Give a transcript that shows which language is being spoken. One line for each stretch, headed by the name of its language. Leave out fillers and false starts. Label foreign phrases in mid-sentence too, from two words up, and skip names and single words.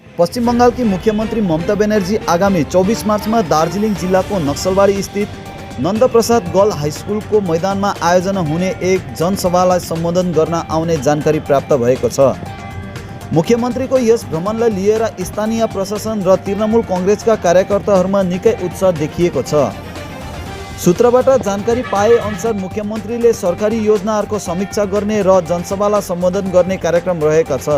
Hindi: पश्चिम बंगाल की मुख्यमंत्री ममता बनर्जी आगामी 24 मार्च में
Nepali: दार्जिलिङ जिल्लाको नक्सलबारी स्थित नन्दप्रसाद गर्ल हाई स्कूल
Hindi: को मैदान में
Nepali: आयोजना हुने एक जनसभालाई सम्बोधन गर्न आउने जानकारी प्राप्त भएको छ। मुख्यमंत्री को यस भ्रमणलाई लिएर स्थानीय प्रशासन र तृणमूल कांग्रेसका कार्यकर्ताहरूमा निकै उत्साह देखिएको छ। सूत्रबाट जानकारी पाए अनुसार मुख्यमंत्रीले सरकारी योजनाहरूको समीक्षा गर्ने र जनसभालाई सम्बोधन गर्ने कार्यक्रम रहेका छ।